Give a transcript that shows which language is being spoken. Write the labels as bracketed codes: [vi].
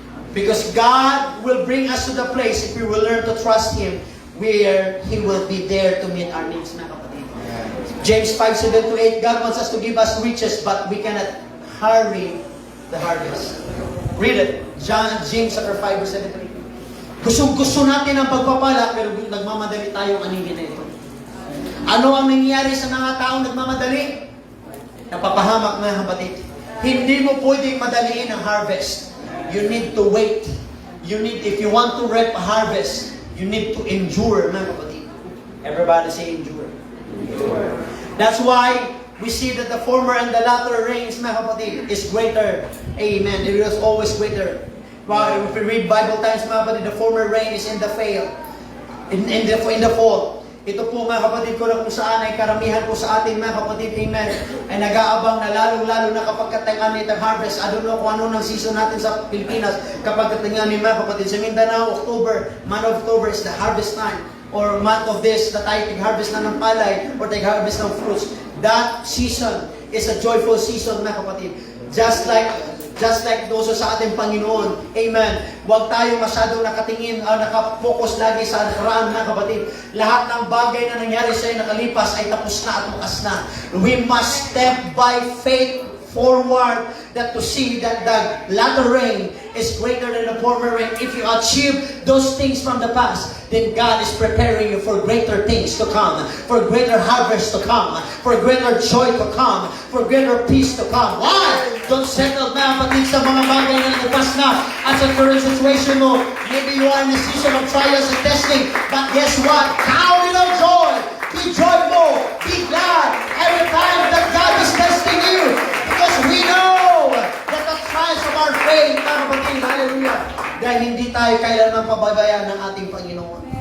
[en] Because God will bring us to the place, if we will learn to trust Him, where He will be there to meet our needs, [tl] mga kapatid. [en] James 5:7-8, God wants us to give us riches, but we cannot hurry the harvest. Read it. James 5:7-8. [tl] Gusto natin ang pagpapala, pero nagmamadali tayong aningin na ito. Ano ang nangyayari sa mga taong nagmamadali? Napapahamak, mga kapatid. Hindi mo pwedeng madaliin ang harvest. [en] You need to wait. If you want to reap a harvest, you need to endure, [tl] mga kapatid. [en] Everybody say endure. That's why we see that the former and the latter rains, [tl] mga kapatid, [en] is greater. Amen. It is always greater. If we read Bible times, [tl] mga kapatid, [en] the former rain is in the fall. In the fall. [tl] Ito po, mga kapatid ko, na kung saan ay karamihan po sa ating mga kapatid, amen, ay nag-aabang na lalo na kapag katangan itong harvest. [en] I don't know [tl] kung ano ng season natin sa Pilipinas kapag katangan ni mga kapatid. [en] Sa Mindanao, month of October is the harvest time. Or month of this, [tl] na tayo tig-harvest na ng palay or tig-harvest ng fruits. [en] That season is a joyful season, [tl] mga kapatid. [en] Just like [tl] doon sa ating Panginoon. [en] Amen. [tl] Huwag tayo masyadong nakatingin, nakafocus lagi sa nakaraan, mga kapatid. Lahat ng bagay na nangyari sa iyo nakalipas ay tapos na at bukas na. [en] We must step by faith forward that to see that the latter rain is greater than the former rain. If you achieve those things from the past, then God is preparing you for greater things to come, for greater harvest to come, for greater joy to come, for greater peace to come. Why? Don't settle, [tl] mga kapatid, sa mga bagay na nagpas na at sa [en] current situation [tl] mo. [en] Maybe you are in a season of trials and testing, but guess what? Count it all joy. Be joyful. Be glad every time that God is testing you. Because we know that the trials of our faith, [tl] mga kapatid, hallelujah, dahil hindi tayo kailanman pababayaan ng ating Panginoon.